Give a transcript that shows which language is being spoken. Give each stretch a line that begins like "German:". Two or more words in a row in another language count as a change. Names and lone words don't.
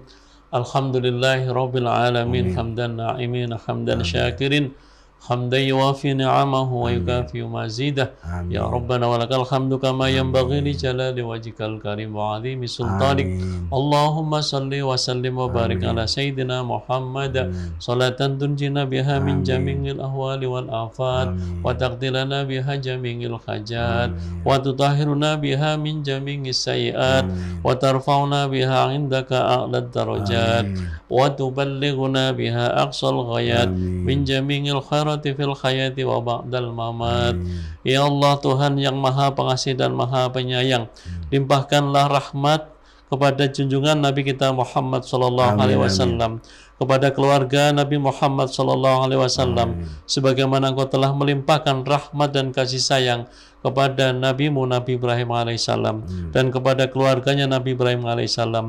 Arabic: الحمد لله رب العالمين حمدا ناعمين حمدا شاكرين حمدا يوافي نعمه ويكافئ مزيده. يا ربنا ولك الحمد كما ينبغي لجلال وجهك الكريم وعظيم سلطانك. اللهم صل وسلم وبارك على سيدنا محمد صلاة تنجينا بها من جميع الأهوال والآفات وتقضي لنا بها جميع الحاجات وتطهرنا بها من جميع السيئات وترفعنا بها عندك أعلى الدرجات وتبلغنا بها أقصى الغايات من جميع الخيرات في الحياة وبعد الممات.
Indonesian: Ya Allah, Tuhan yang Maha Pengasih dan Maha Penyayang, limpahkanlah rahmat kepada junjungan Nabi kita Muhammad
Arabic: صلى الله عليه وسلم,
Indonesian: kepada keluarga Nabi Muhammad
Arabic: صلى الله عليه وسلم,
Indonesian: sebagaimana Engkau telah melimpahkan rahmat dan kasih sayang kepada Nabi-Mu Nabi Ibrahim alaihissalam dan kepada keluarganya Nabi Ibrahim alaihissalam.